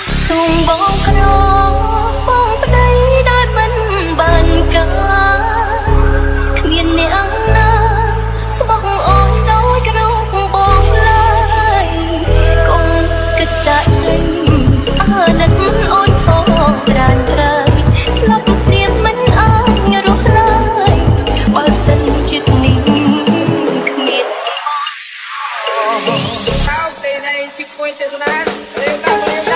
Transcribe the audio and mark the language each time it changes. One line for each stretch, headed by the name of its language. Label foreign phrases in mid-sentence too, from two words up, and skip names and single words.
Khmer: ងបងក្របងប្តីដោយមិនបានការគ្មានអ្នកណាស្មោះអូនដូចរូបបងឡើយកុំគិតចាក់ចេញអាណិតអូនផងក្រានក្រៃស្លាប់ព្រាមមិនអាចរស់ឡើយបើសិនចិត្តនេះគ្មាន
Vietnamese: Sao kỳ này chị quên tên số nào? Đây là